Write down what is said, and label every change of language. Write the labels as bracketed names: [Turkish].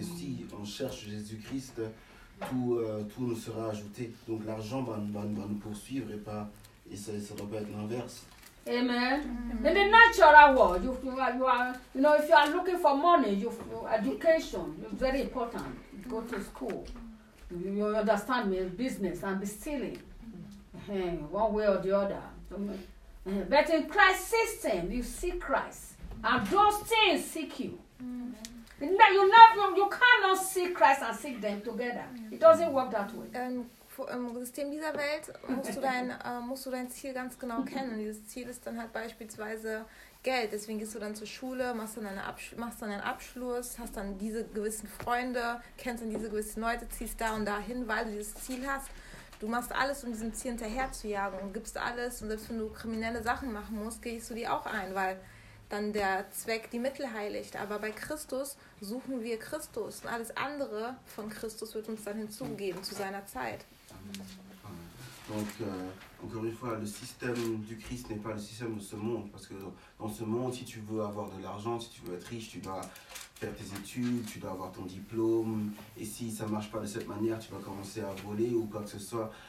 [French] Et si on cherche Jésus-Christ, tout nous sera ajouté. Donc l'argent va nous poursuivre et pas et ça ne doit pas être l'inverse. Amen. Amen. [English] In the natural world, you know, if you are looking for money, your education is very important. Go to school. You understand me? Business and be stealing, one way or the other. But in Christ system, you see Christ. And those things seek you. Mm-hmm. You cannot seek Christ and seek them together. Mm-hmm. It doesn't work that way. [German] Im System dieser Welt musst du dein Ziel ganz genau kennen. Dieses Ziel ist dann halt beispielsweise Geld. Deswegen gehst du dann zur Schule, machst dann einen Abschluss, hast dann diese gewissen Freunde, kennst dann diese gewissen Leute, ziehst da und da hin, weil du dieses Ziel hast. Du machst alles, um diesem Ziel hinterher zu jagen und gibst alles. Und selbst wenn du kriminelle Sachen machen musst, gehst du die auch ein, weil dann der Zweck die Mittel heiligt. Aber bei Christus suchen wir Christus. Und alles andere von Christus wird uns dann hinzugegeben zu seiner Zeit. [French] Donc, encore une fois, le système du Christ n'est pas le système de ce monde. Parce que dans ce monde, si tu veux avoir de l'argent, si tu veux être riche, tu dois faire tes études, tu dois avoir ton diplôme. Et si ça ne marche pas de cette manière, tu vas commencer à voler ou quoi que ce soit.